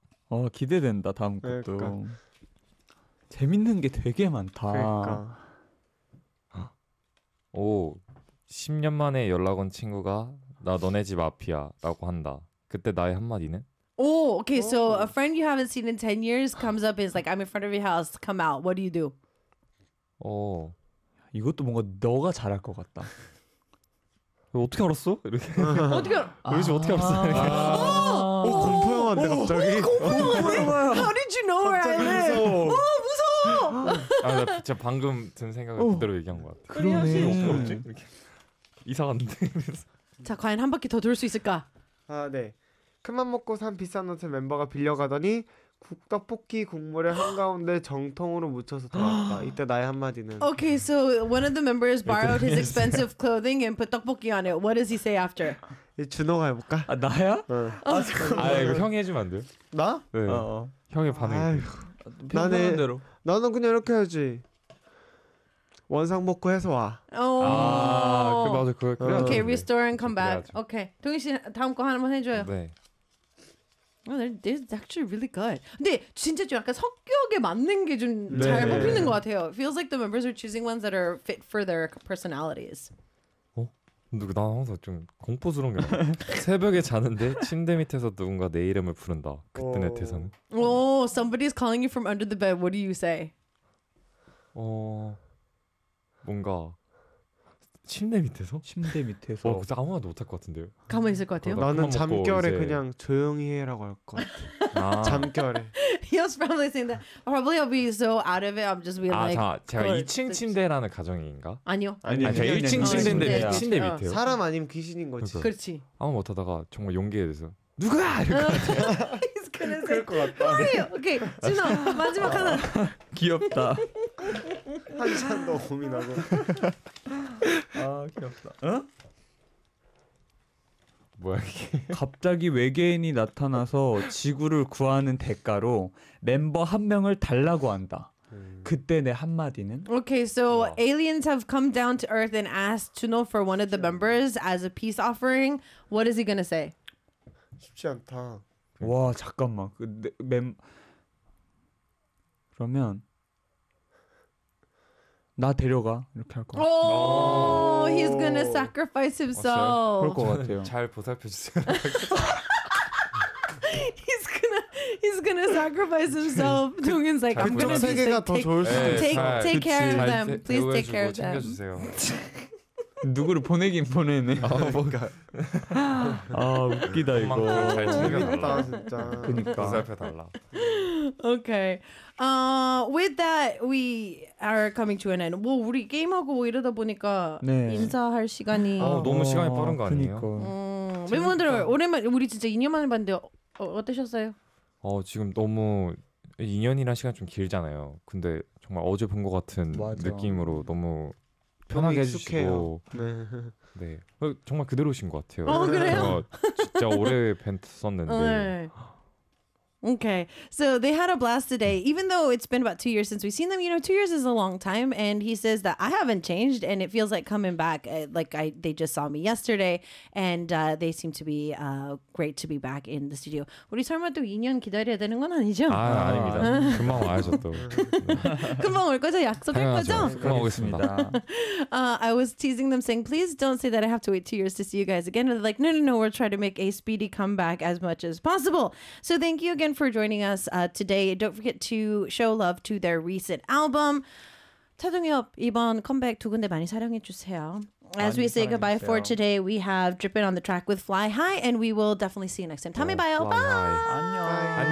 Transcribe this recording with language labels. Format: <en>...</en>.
<ko>어, 기대된다 다음 것도. 그러니까. 재밌는 게 되게 많다. 그러니까. 오, 10년 만에 연락 온 친구가 나 너네 집 앞이야 라고 한다. 그때 나의 한마디는?</ko> <en>오, okay. So a friend you haven't seen in 10 years comes up and is like, I'm in front of your house. Come out. What do you do? 오,</en> <ko>이것도 뭔가 너가 잘할 것 같다. 어떻게 알았어? 이렇게 어떻게 우리 집 어떻게 알았어? 아, 오, 공포영화인데 갑자기.</ko> <en>공포영화. How did you know where I live?</en> <ko>오, 무서워. 아, 나 진짜 방금 든 생각을 그대로 얘기한 것 같아. 그러네. 어떻게 알았지? 이렇게 이상한데. 자, 과연 한 바퀴 더 돌 수 있을까? 아, 네. 큰맘 먹고 산 비싼 옷을 멤버가 빌려가더니 국떡볶이 국물에 한가운데 정통으로 묻혀서 돌아왔다. 이때 나의 한마디는.</ko> <en>Okay, so one of the members borrowed his expensive clothing and put 떡볶이 on it. What does he say after?</en> <ko>준호가 해볼까? 아, 나야? 응. 아, 이거 형이 해주면 안 돼요? 나? 네. 형의 반응. 나는 대로. 나는 그냥 이렇게 해야지. 원상 복구 해서 와. 오. 아, 그 맞아 그. 오케이, 그래.</ko> <en>Okay, restore and come back. 오케이, okay.</en> <ko>동희 씨 다음 거 하나만 해줘요. 네.</ko> <en>Oh, they're actually really good.</en> <ko>근데 진짜 좀 약간 성격에 맞는 게 좀 잘 네. 뽑히는 것 같아요.</ko> <en>Feels like the members are choosing ones that are fit for their personalities.</en> <ko>어? 누구 나 항상 좀 공포스러운 게 새벽에 자는데 침대 밑에서 누군가 내 이름을 부른다. 그때 내 대사는.</ko> <en>Oh, somebody is calling you from under the bed. What do you say?</en> <ko>어. 뭔가 침대 밑에서? 침대 밑에서 어, 근데 아무 말도 못할 것 같은데요? 가만히 있을 것 같아요? 나는 잠결에 이제... 그냥 조용히 해라고 할 것 같아. 아. 잠결에</ko> <en>He was probably saying that Probably I'll be so out of it I'm just being 아, like</en> <ko>아, 제가 그걸... 2층 침대라는 가정인가? 아니요 아니요 제가 아니, 1층 침대인데 아, 침대 밑에요? 사람 아니면 귀신인 거지 그래서. 그렇지 아무 말 못하다가 정말 용기에 대해서 누가! 이럴 것 같아요</ko> <en>He's gonna say</en> <ko>그럴 것 같다</ko> <en>Who are you?</en> <ko>오케이 준호 마지막 하나 귀엽다 한참 더 고민하고 아 귀엽다. 응? 뭐야 이게? 갑자기 외계인이 나타나서 지구를 구하는 대가로 멤버 한 명을 달라고 한다. 그때 내 한마디는?</ko> <en>Okay, so 와. aliens have come down to Earth and asked Juno for one of the members as a peace offering. What is he gonna say?</en> <ko>쉽지 않다. 와 잠깐만 근데 그러면. 나 데려가 이렇게 할 것 같아.</ko> <en>Oh, he's gonna sacrifice himself.</en> <ko>그럴 것 같아요. 잘 보살펴 주세요.</ko> <en>he's gonna sacrifice himself. 동현's like, I'm gonna be like, take care of them. Please take care of them.</en> <ko>챙겨주세요. 누구를 보내긴 보내네. 아 뭔가. 아 웃기다 이거. 잘 챙겨달라 진짜. 그니까. 보살펴달라.</ko> <en>Okay. With that, we are coming to an end.</en> <ko>뭐 우리 게임하고 뭐 이러다 보니까 네. 인사할 시간이 아, 너무 시간이 빠른 거 아니에요? 그러니까. 멤버들 오랜만 우리 진짜 2년 만에 봤는데 어떠셨어요? 지금 너무 2년이라는 시간 좀 길잖아요. 근데 정말 어제 본 것 같은 맞아. 느낌으로 너무 편하게 해주시고 네. 네 정말 그대로신 것 같아요. 그래요? 진짜 오래 뵀었는데. 네.</ko> <en>Okay, so they had a blast today. Even though it's been about 2 years since we've seen them, you know, 2 years is a long time. And he says that I haven't changed, and it feels like coming back. Like they just saw me yesterday, and they seem to be great to be back in the studio.</en> <ko>우리 설마 또 2년 기다려야 되는 건 아니죠? 아, 아닙니다. 금방 와야죠 또. 금방 올 거죠? 약속할 거죠? 금방 오겠습니다.</ko> <en>I was teasing them, saying, "Please don't say that I have to wait 2 years to see you guys again." And they're like, "No, no, no. We'll try to make a speedy comeback as much as possible." So thank you. Again for joining us today. Don't forget to show love to their recent album.</en> <ko>차동엽 이번 컴백 두 군데 많이 사랑해 주세요.</ko> <en>As we say goodbye for today, we have Drippin' on the track with Fly High, and we will definitely see you next time.</en> <ko>다음에 봐요.</ko> <en>Bye.</en>